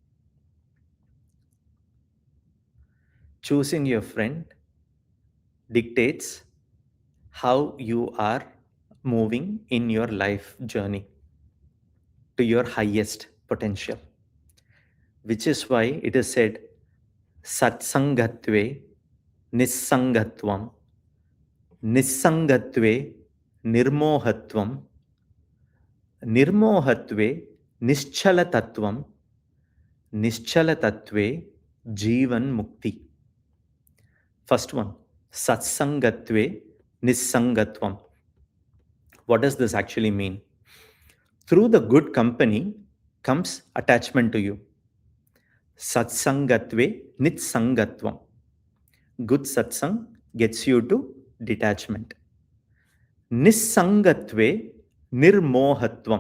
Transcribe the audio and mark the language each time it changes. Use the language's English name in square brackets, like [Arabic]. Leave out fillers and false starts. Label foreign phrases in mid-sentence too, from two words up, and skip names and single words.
[English] Choosing your friend dictates how you are moving in your life journey to your highest potential. Which is why it is said, [Sanskrit] Satsangatve, nissangatvam, nissangatve, nirmohatvam, nirmohatve, nischalatattvam, nischalatattve, jivanmukti. [English] First one, [Sanskrit] Satsangatve, nissangatvam. [English] What does this actually mean? Through the good company comes attachment to you. [Sanskrit] Satsangatve, nissangatvam. [English] Good satsang gets you to detachment. [Sanskrit] Nissangatve, nirmohatvam.